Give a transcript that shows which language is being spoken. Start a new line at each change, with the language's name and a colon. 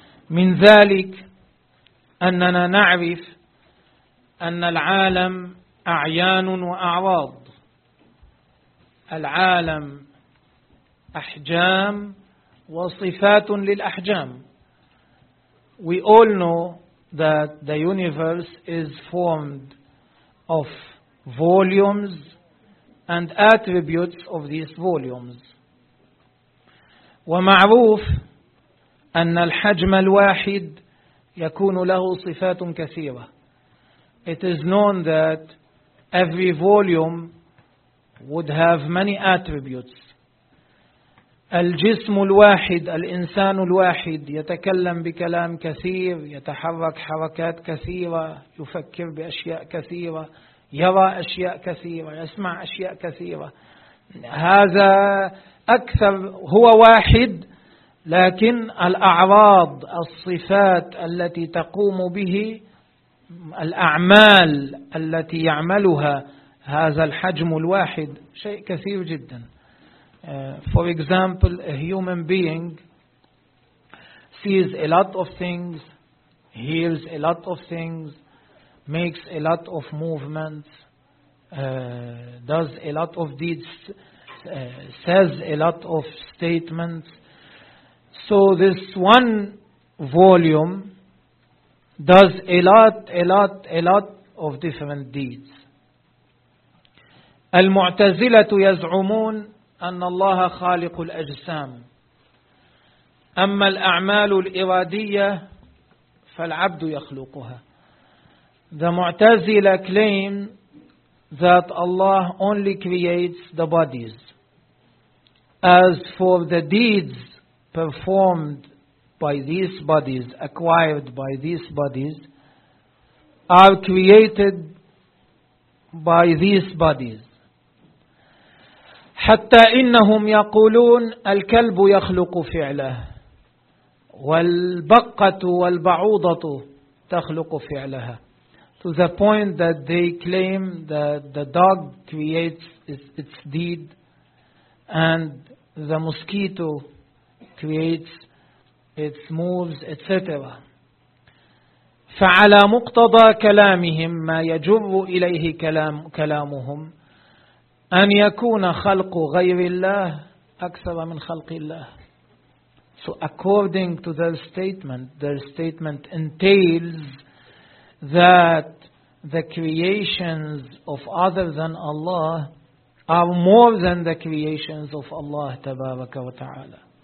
Arabic: من ذلك أننا نعرف أن العالم أعيان وأعراض. العالم أحجام وصفات للأحجام.
English: We all know that the universe is formed of volumes and attributes of these volumes.
Arabic: ومعروف أن الحجم الواحد يكون له صفات كثيرة.
English: It is known that every volume would have many attributes.
Arabic: الجسم الواحد، الإنسان الواحد يتكلم بكلام كثير، يتحرك حركات كثيرة، يفكر بأشياء كثيرة، يرى أشياء كثيرة، يسمع أشياء كثيرة. هذا أكثر، هو واحد، لكن الأعراض، الصفات التي تقوم به، الأعمال التي يعملها هذا الحجم الواحد شيء كثير جدا.
English: For example, a human being sees a lot of things, heals a lot of things, makes a lot of movements, does a lot of deeds, says a lot of statements. So this one volume does a lot of different deeds.
Arabic: المعتزلة يزعمون أن الله خالق الأجسام أما الأعمال الإرادية فالعبد يخلقها.
English: The Mu'tazila claim that Allah only creates the bodies. As for the deeds performed by these bodies, acquired by these bodies, are created by these bodies.
Arabic: حتى إنهم يقولون الكلب يخلق فعله والبقة والبعوضة تخلق فعلها.
English: To the point that they claim that the dog creates its deed and the mosquito creates its moves, etc.
Arabic: فعلى مقتضى كلامهم ما يجر إليه كلامهم أن يكون خلق غير الله أكثر من خلق الله.
English: So according to their statement entails that the creations of other than Allah are more than the creations of Allah
Arabic: تبارك وتعالى.